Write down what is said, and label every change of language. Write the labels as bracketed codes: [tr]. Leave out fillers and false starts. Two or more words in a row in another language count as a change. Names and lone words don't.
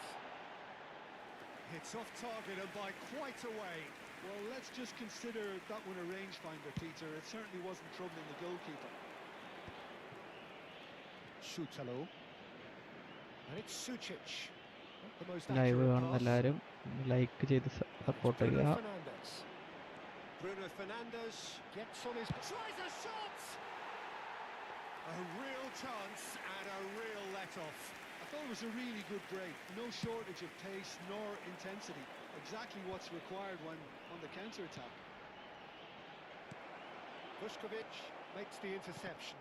[en] Hits off target and by quite a way. Well, let's just consider that one a rangefinder, Peter. It certainly wasn't troubling the goalkeeper. Shutalo. And it's Sucic. Not the most [ml] ലൈവ് [en] accurate [ml] കാണുന്ന [en] pass. [ml] എല്ലാവരും ലൈക്ക് ചെയ്ത് സപ്പോർട്ട് [en] Bruno [ml] ചെയ്യുക. [en] Fernandes. Bruno Fernandes gets on his... Tries a shot! A real chance and a real let-off. I thought it was a really good break. No shortage of pace nor intensity. Exactly what's required when on the counter-attack. Vuskovic makes the interception.